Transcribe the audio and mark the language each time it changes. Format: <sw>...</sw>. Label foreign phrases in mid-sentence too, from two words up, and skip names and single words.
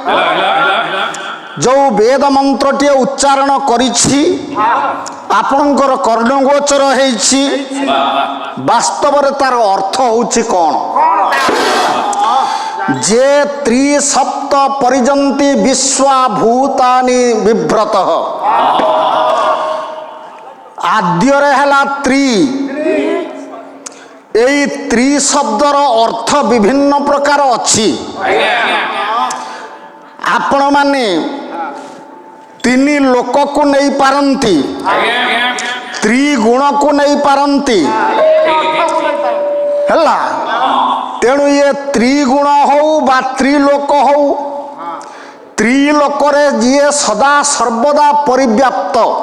<or>ଯେଉଁ ବେଦ ମନ୍ତ୍ରଟିଏ ଉଚ୍ଚାରଣ କରିଛି ଆପଣଙ୍କର କର୍ଣ୍ଣଗୋଚର ହେଇଛି, ବାସ୍ତବରେ ତାର ଅର୍ଥ ହେଉଛି କ'ଣ?</or> <sa>ଯେ ତ୍ରିସପ୍ତ ପରିଜନ୍ତି ବିଶ୍ୱାଭୂତାନି ବିଭ୍ରତଃ।</sa> <or>ଆଦ୍ୟରେ ହେଲା ତ୍ରି। ଏଇ ତ୍ରି ଶବ୍ଦର ଅର୍ଥ ବିଭିନ୍ନ ପ୍ରକାର ଅଛି। ଆପଣ ମାନେ ତିନି ଲୋକକୁ ନେଇ ପାରନ୍ତି, ତ୍ରିଗୁଣକୁ ନେଇ ପାରନ୍ତି, ହେଲା। ତେଣୁ ଇଏ ତ୍ରିଗୁଣ ହଉ ବା ତ୍ରିଲୋକ ହଉ, ତ୍ରିଲୋକରେ ଯିଏ ସଦା ସର୍ବଦା ପରିବ୍ୟାପ୍ତ।</or>